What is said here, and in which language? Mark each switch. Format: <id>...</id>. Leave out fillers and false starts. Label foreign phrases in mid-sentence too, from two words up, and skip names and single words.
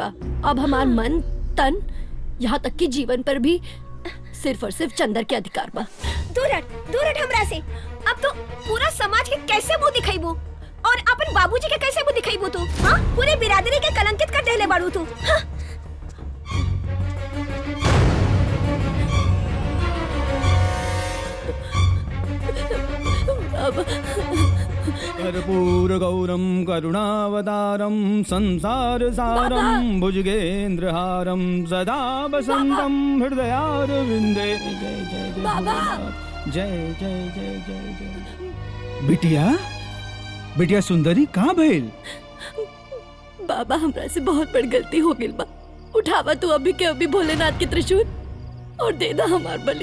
<bho>अब हमार मन तन यहाँ तक कि जीवन पर भी सिर्फ और सिर्फ चंदर के अधिकार बा। दूर हट हमरा से। अब तो पूरा समाज के कैसे मुंह दिखाईबू और अपन बाबूजी के कैसे मुंह दिखाईबू तू? हाँ, पूरे बिरादरी के कलंकित कर देले बाड़ू तू। हाँ?</bho> <sa>कर्पूर गौरम करुणावतारम संसार सारम भुजगेंद्रहारम सदा वसंतम हृदयारविंदे। जय जय जय</sa> <bho>बाबा! जय जय जय जय जय। बिटिया बिटिया सुंदरी कहाँ भइल? बाबा हमरा से बहुत बड़ी गलती हो गइल बा। उठावा तू अभी के अभी भोलेनाथ के त्रिशूल और दे दा हमार बलि।</bho>